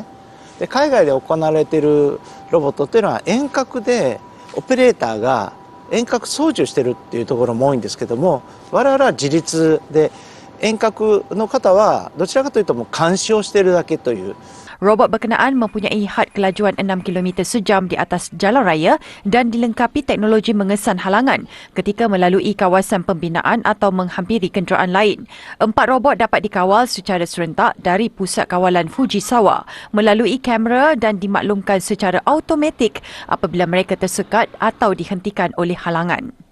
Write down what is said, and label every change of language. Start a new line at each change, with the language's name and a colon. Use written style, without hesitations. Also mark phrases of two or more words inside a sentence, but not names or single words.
Japanese: で海外で行われているロボットっていうのは遠隔でオペレーターが遠隔操縦してるっていうところも多いんですけども、我々は自立で遠隔の方はどちらかというともう監視をしているだけという。
Malay: Robot berkenaan mempunyai had kelajuan 6 km sejam di atas jalan raya dan dilengkapi teknologi mengesan halangan ketika melalui kawasan pembinaan atau menghampiri kenderaan lain. 4 robot dapat dikawal secara serentak dari pusat kawalan Fujisawa melalui kamera dan dimaklumkan secara automatik apabila mereka tersekat atau dihentikan oleh halangan.